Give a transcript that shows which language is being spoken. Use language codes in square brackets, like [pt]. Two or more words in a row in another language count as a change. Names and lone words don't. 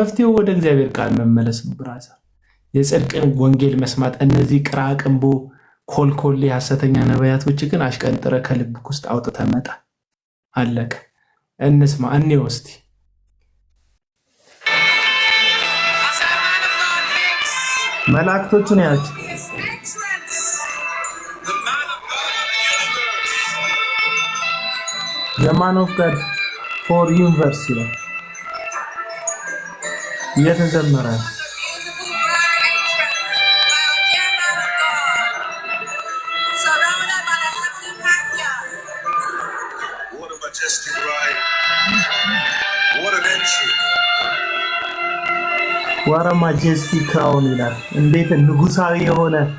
[am] መፍትሄው ወደ እግዚአብሔር ቃል መመለስ ነው ብራዘር። የጽድቅን ወንጌል መስማት። እነዚህ ቅራቅንቦ ኮልኮሌ ሐሰተኛ ነቢያቶች ግን አሽቀንጥረ ከልብክ ውስጥ አውጥተህ መጣ። አለቀ። እንስማ እንየው እስቲ። መላእክቶቹን ያቸው [en] the man of God for universe ይላል [am] እየተዘመረ [en] what a majestic crown [am] ይላል። እንዴት ንጉሳዊ የሆነ